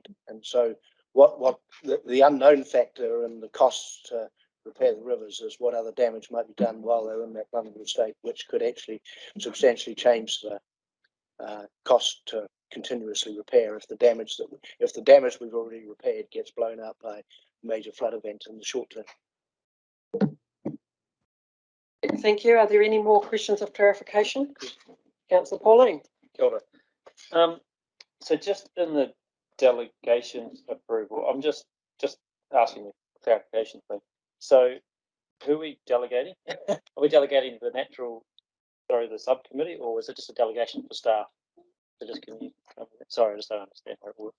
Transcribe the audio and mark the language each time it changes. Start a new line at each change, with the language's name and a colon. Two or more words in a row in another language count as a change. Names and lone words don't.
English: And so what the unknown factor and the costs to repair the rivers is what other damage might be done while they're in that vulnerable state, which could actually substantially change the cost to continuously repair if the damage we've already repaired gets blown up by a major flood event in the short term. Thank you. Are there any more questions of clarification? Councillor Pauline?
Māori: Kia ora.
English: So just in the delegation approval, I'm just asking a clarification thing. So who are we delegating? Are we delegating the subcommittee, or is it just a delegation for staff? So just can you, sorry, I just don't understand how it works.